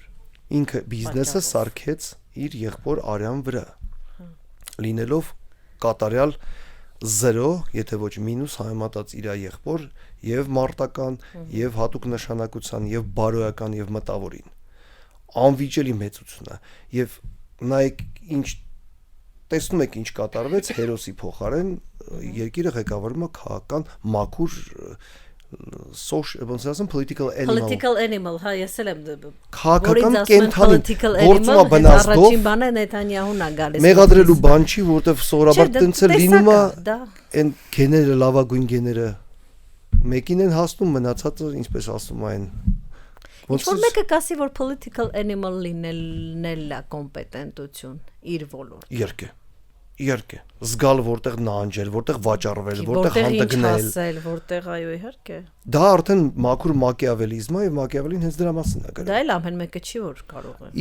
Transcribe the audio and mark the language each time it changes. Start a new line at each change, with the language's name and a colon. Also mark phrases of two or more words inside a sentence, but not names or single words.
Armenian: ինքը բիզնեսը սարքեց իր եղբոր Արյան վրա, լինելով կատարյալ 0, եթե ոչ մինուս համեմատած իր եղբոր եւ մարտական եւ հատուկ նշանակության եւ բարոյական եւ մտավորին, անվիճելի մեծություն է եւ նայեք ինչ տեսնում եք ինչ կատարվեց հերոսի փոխարեն երկիրը ղեկավարում է քաղաքական մաքուր ոնց ասեմ
English: political animal,
Armenian: հա, ես էլ եմ քաղաքական կենթանի գործում է բնազդով, առաջին բանը Նեթանյահուն է գալիս, մեղադրելու բան չի, որովհետև սովորաբար տենց է լինում է, այն գեները, լավագույն գեները մեկին են հասնում, մնացածը ինչպես ասում են, որ մեկը կասի, որ
English: political animal
Armenian: լինելն է կոմպետենտություն իր ոլորտում։ Իհարկե, զգալ որտեղ նահանջել, որտեղ վաճառվել, որտեղ հանդգնել, որտեղ այո, իհարկե։ Դա արդեն մաքուր մակիավելիզմ է եւ մակիավելին հենց դրա մասին է գրում։ Դա էլ ամեն մեկը չի որ կարող է։